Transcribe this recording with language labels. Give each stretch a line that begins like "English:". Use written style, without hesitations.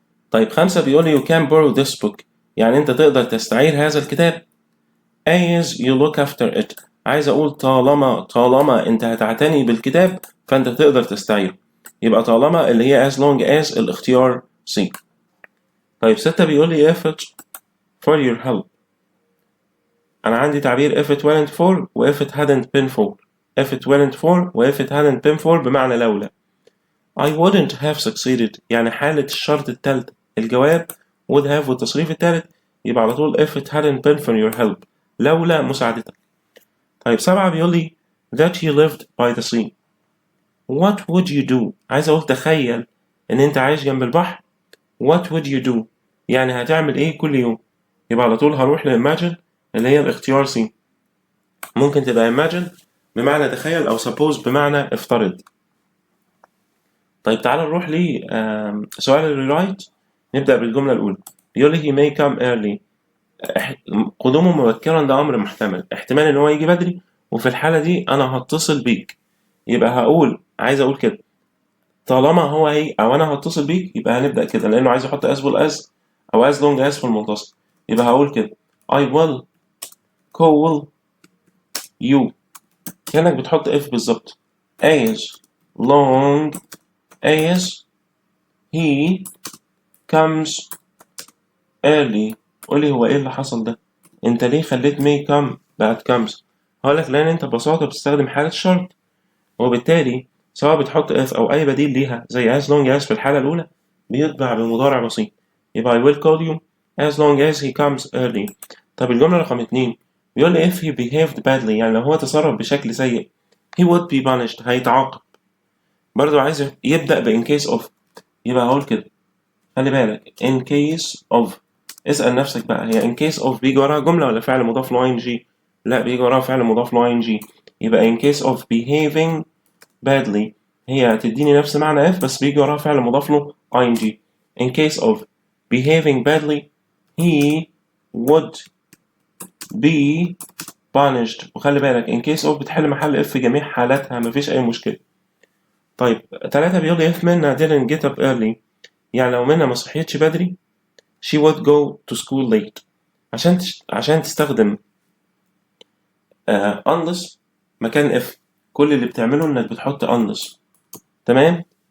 Arabic: طيب 5 بيقول لي
English: you can borrow this book،
Arabic: يعني أنت تقدر تستعير هذا الكتاب
English: as you look after it،
Arabic: عايز أقول طالما أنت هتعتني بالكتاب فأنت تقدر تستعيره. يبقى طالما اللي هي
English: as long as
Arabic: الاختيار C. طيب 6 بيقول لي
English: if it for your help،
Arabic: أنا عندي تعبير
English: if it weren't for و if it hadn't been for. if it weren't for و if it hadn't been for
Arabic: بمعنى لولا.
English: I wouldn't have succeeded،
Arabic: يعني حالة الشرط التالتة الجواب
English: would have
Arabic: والتصريف التالت، يبقى على طول
English: if it hadn't been for your help،
Arabic: لولا مساعدتك. طيب 7 بيقول لي
English: that you lived by the sea. what would you do،
Arabic: عايز أقول تخيل إن أنت عايش جنب البحر.
English: what would you do
Arabic: يعني هتعمل إيه كل يوم. يبقى على طول هروح imagine اللي هي الاختيار C. ممكن تبقى imagine بمعنى تخيل أو suppose بمعنى افترض. طيب تعال نروح سؤال الريرايت. نبدأ بالجملة الأولى. بيقول لي
English: he may come early،
Arabic: قدومه مبكرا ده أمر محتمل، احتمال إن هو يجي بدري، وفي الحالة دي أنا هتصل بيك. يبقى هقول عايز أقول كده طالما هو هي أو أنا هتصل بيك، يبقى هنبدأ كده لأنه عايز يحط
English: as well as
Arabic: أو
English: as long as
Arabic: في المنتصف. يبقى هقول كده
English: I will call you،
Arabic: كأنك بتحط if بالظبط.
English: as long as he comes early.
Arabic: قولي هو ايه اللي حصل ده؟ انت ليه خليت
English: may come
Arabic: بعد comes؟ هقولك لان انت ببساطة بتستخدم حالة شرط، وبالتالي سواء بتحط if او اي بديل ليها زي
English: as long as
Arabic: في الحالة الاولى بيتبع بمضارع بسيط.
English: يبقى I will call you as long as he comes early.
Arabic: طب الجملة رقم 2 بيقول لي
English: if he behaved badly،
Arabic: يعني لو هو تصرف بشكل سيء
English: he would be punished،
Arabic: هيتعاقب. برضو عايز يبدأ ب
English: in case of،
Arabic: يبقى هقول كده خلي بالك in case of. اسأل نفسك بقى هي
English: in case of
Arabic: بيجي وراها جملة ولا فعل مضاف له ing؟ لا بيجي وراها فعل مضاف له ing. يبقى
English: in case of behaving badly
Arabic: هي هتديني نفس معنى if بس بيجي وراها فعل مضاف له ing.
English: in case of behaving badly he would be punished.
Arabic: وخلي بالك
English: in case of
Arabic: بتحل محل if في جميع حالاتها مفيش أي مشكلة. طيب 3 بيقول لي
English: if منى didn't get up early،
Arabic: يعني لو منى ما صحيتش بدري
English: she would go to school late،
Arabic: عشان تستخدم unless مكان if، كل اللي بتعمله انك بتحط unless. تمام.